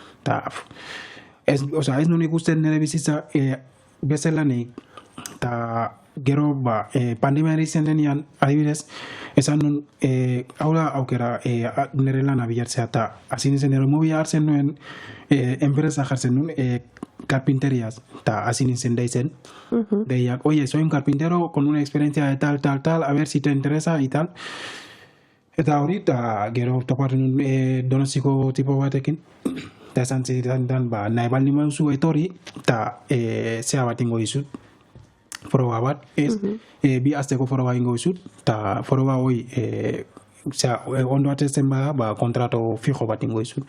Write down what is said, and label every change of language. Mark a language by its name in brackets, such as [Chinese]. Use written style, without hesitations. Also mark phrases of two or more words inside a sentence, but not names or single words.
[Basque] Ez nun ikusten nire bizitza bezalanik, eta gero pandemiari izan denean, adibidez, esan nun, hau da aukera nire lana bilatzea, eta hasi nintzen nire mobila hartzen nuen, enpresa jartzen nuen, carpinterias, eta hasi nintzen deitzen, deiak, [Spanish] oye, soy un carpintero con una experiencia de tal, a ver si te interesa y tal. [Basque] Eta hori, eta gero topatu nuen Donostiko tipo batekin, eta esan zidan, nahi baldin baduzu etorri, eta zea bat ingo dizut. Foroba bat, ez, 2 asteko foroba ingo dizut, eta foroba hoi, ondo atesten bada, [Spanish] kontrato fijo [Basque] bat ingo dizut.